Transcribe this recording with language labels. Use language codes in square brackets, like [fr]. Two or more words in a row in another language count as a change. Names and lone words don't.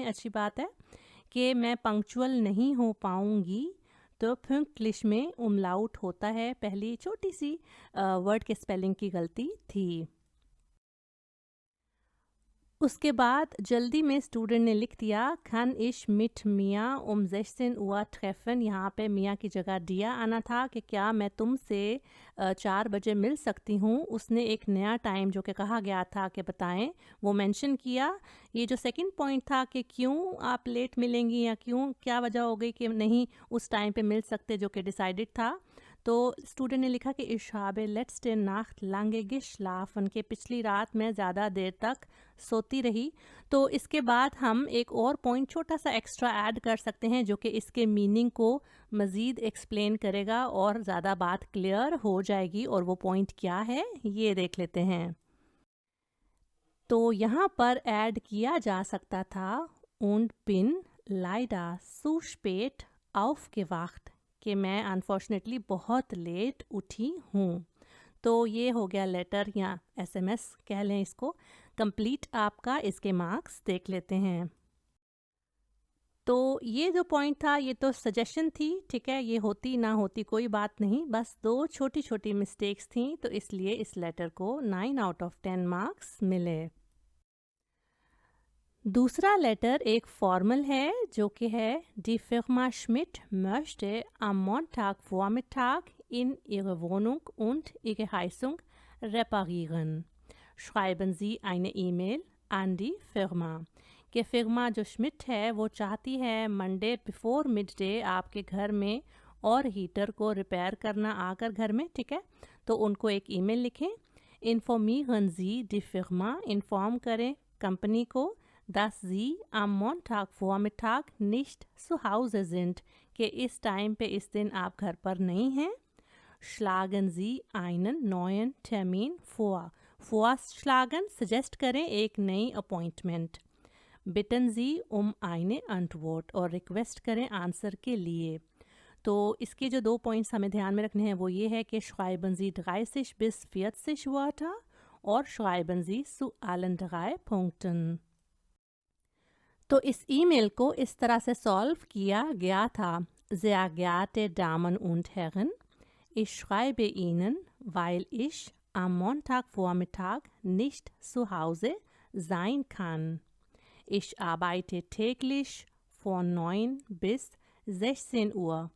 [hi] अच्छी बात है कि मैं पंक्चुअल नहीं हो पाऊँगी, तो pünktlich में उमलाउट होता है। पहली छोटी सी वर्ड के स्पेलिंग की गलती थी। उसके बाद जल्दी में स्टूडेंट ने लिख दिया [de] kann ich mit Mia um 16 Uhr treffen। [hi] यहाँ पे मिया की जगह दिया आना था कि क्या मैं तुमसे 4 बजे मिल सकती हूँ। उसने एक नया टाइम जो कि कहा गया था कि बताएं, वो मेंशन किया। ये जो [en] second point [hi] था कि क्यों आप लेट मिलेंगी या क्यों क्या वजह हो गई कि नहीं उस टाइम पे मिल सकते, जो कि डिसाइडेड था। तो स्टूडेंट ने लिखा कि [de] ich habe letzte Nacht lange geschlafen, [hi] कि पिछली रात मैं ज़्यादा देर तक सोती रही। तो इसके बाद हम एक और पॉइंट छोटा सा [en] extra add [hi] कर सकते हैं जो कि इसके मीनिंग को मज़ीद एक्सप्लेन करेगा और ज़्यादा बात क्लियर हो जाएगी। और वो पॉइंट क्या है ये देख लेते हैं। तो यहाँ पर ऐड किया जा सकता था [de] und bin leider zu spät aufgewacht, [hi] कि मैं अनफॉर्चुनेटली बहुत लेट उठी हूँ। तो ये हो गया लेटर या एसएमएस कह लें इसको कंप्लीट आपका। इसके मार्क्स देख लेते हैं। तो ये जो पॉइंट था ये तो सजेशन थी, ठीक है, ये होती ना होती कोई बात नहीं, बस 2 छोटी छोटी मिस्टेक्स थी, तो इसलिए इस लेटर को [en] 9 out of 10 marks [hi] मिले। दूसरा लेटर एक फॉर्मल है जो कि है [de] Die Firma Schmidt möchte am Montag Vormittag in ihre Wohnung und ihre Heizung reparieren. Schreiben Sie eine E-Mail an die Firma। [hi] कि फिर्मा जो श्मिट है वो चाहती है [en] Monday before mid day [hi] आपके घर में और हीटर को रिपेयर करना आकर घर में, ठीक है। तो उनको एक ईमेल लिखें। [de] Informieren Sie die Firma, [hi] इन्फॉर्म करें कंपनी को [de] dass Sie am Montagvormittag nicht zu Hause sind, [hi] कि इस टाइम पे इस दिन आप घर पर नहीं हैं। [de] Schlagen Sie einen neuen Termin vor। [hi] Vorschlagen सजेस्ट करें एक नई अपॉइंटमेंट। [de] Bitten Sie um eine Antwort, [hi] और रिक्वेस्ट करें आंसर के लिए। तो इसके जो 2 पॉइंट्स हमें ध्यान में रखने हैं वो ये है कि [de] schreiben Sie 30 bis 40 Wörter [hi] और [de] schreiben Sie zu allen 3 Punkten। [hi] तो इस ईमेल को इस तरह से सॉल्व किया गया था। [de] Sehr geehrte Damen und Herren, ich schreibe Ihnen, weil ich am Montagvormittag nicht zu Hause sein kann. Ich arbeite täglich von 9 bis 16 Uhr.